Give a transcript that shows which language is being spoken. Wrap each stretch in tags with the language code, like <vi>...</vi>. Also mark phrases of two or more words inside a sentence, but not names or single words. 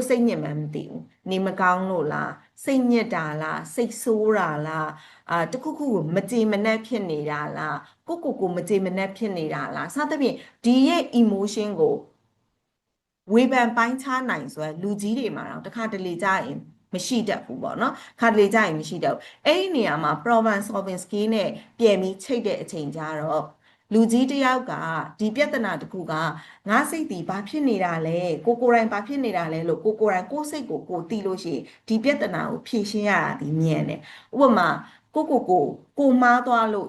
<my>စိတ်ညစ်မှန်းမသိဘူးနေမကောင်းလို့လားစိတ်ညစ်တာလားစိတ်ဆိုးတာလားတခုခုကိုမကြေမနက်ဖြစ်နေတာလားကိုမကြေမနက်ဖြစ်နေတာလားစသဖြင့်ဒီရဲ့ emotion ကိုဝေဖန်ပိုင်းခြားနိုင်ဆိုရလူကြီးတွေမှာတော့တခါတလေကြာရင်မရှိတတ်ဘူးပေါ့နော်ခါတလေကြာရင်မရှိတတ်ဘူးအဲ့ဒီနေရာမှာ</my> <en>problem solving skill</en> <my>နဲ့ပြန်ပြီးချိတ်တဲ့အချိန်ကျတော့လူကြီးတယောက်ကဒီပြဿနာတစ်ခုကငါစိတ်ဒီဘာဖြစ်နေတာလဲကိုယ်တိုင်ဘာဖြစ်နေတာလဲလို့ကိုယ်တိုင်ကိုယ်စိတ်ကိုသိလို့ရှိရင်ဒီပြဿနာကိုဖြေရှင်းရတာဒီမြင်တယ်ဥပမာကိုမှားသွားလို့</my>